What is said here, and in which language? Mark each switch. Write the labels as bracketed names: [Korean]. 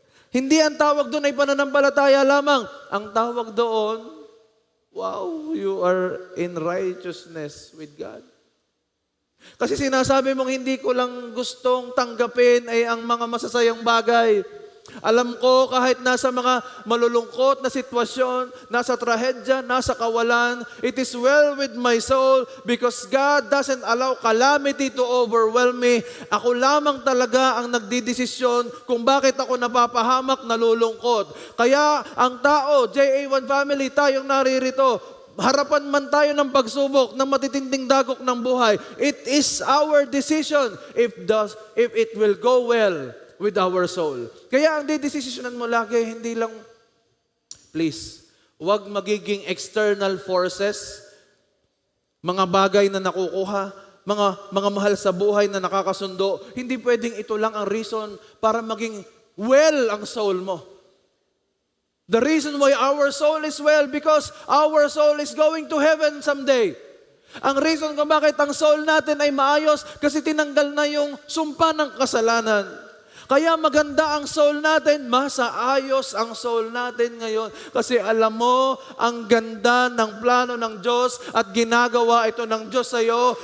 [Filipino] Hindi ang tawag doon ay pananampalataya lamang. Ang tawag doon, [English] wow, you are in righteousness with God. [Filipino] Kasi sinasabi mong hindi ko lang gustong tanggapin ay ang mga masasayang bagay. Alam ko kahit nasa mga malulungkot na sitwasyon, nasa trahedya, nasa kawalan, [English] it is well with my soul because God doesn't allow calamity to overwhelm me. [Filipino] Ako lamang talaga ang nagdidesisyon kung bakit ako napapahamak, nalulungkot. Kaya ang tao, JA1 family, tayong naririto, harapan man tayo ng pagsubok, ng matitinding dagok ng buhay, [English] it is our decision if it will go well with our soul. [Filipino] Kaya ang didesisyonan mo lagi, hindi lang, please, huwag magiging [English] external forces, [Filipino] mga bagay na nakukuha, mga mahal sa buhay na nakakasundo. Hindi pwedeng ito lang ang reason para maging well ang soul mo. [English] The reason why our soul is well, because our soul is going to heaven someday. [Filipino] Ang reason kung bakit ang soul natin ay maayos, kasi tinanggal na yung sumpa ng kasalanan. Kaya maganda ang soul natin, masaayos ang soul natin ngayon. Kasi alam mo, ang ganda ng plano ng Diyos at ginagawa ito ng Diyos sa iyo.